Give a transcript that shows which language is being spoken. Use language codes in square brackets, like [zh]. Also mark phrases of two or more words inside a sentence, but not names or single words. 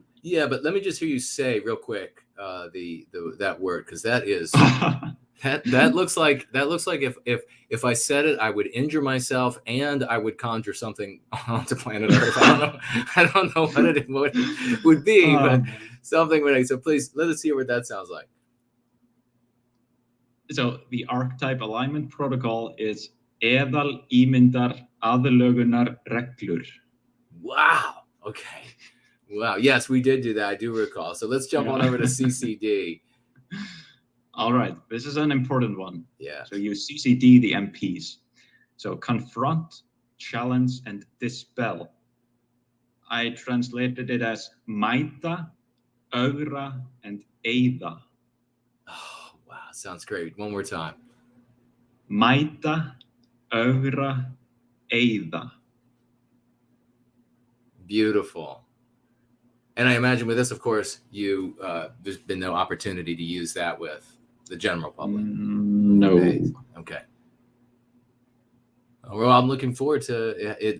[en] Yeah, but let me just hear you say real quick that word, because that is that looks like if I said it, I would injure myself and I would conjure something onto planet Earth. I don't know what it would be, but something would. So please let us hear what that sounds like. So the archetype alignment protocol is [is] eðal ímyndar aðlögunar reglur. [en] Wow. Okay. Wow. Yes, we did do that. I do recall. So let's jump on over to CCD. All right. This is an important one. Yeah. So you CCD the MPs. So confront, challenge, and dispel. I translated it as [is] mæta, ögra, [en] and eyða. Oh, wow. Sounds great. One more time. [is] Mæta, ögra, eyða. [en] Beautiful. And I imagine with this, of course, there's been no opportunity to use that with the general public. No. Okay. Well, I'm looking forward to it.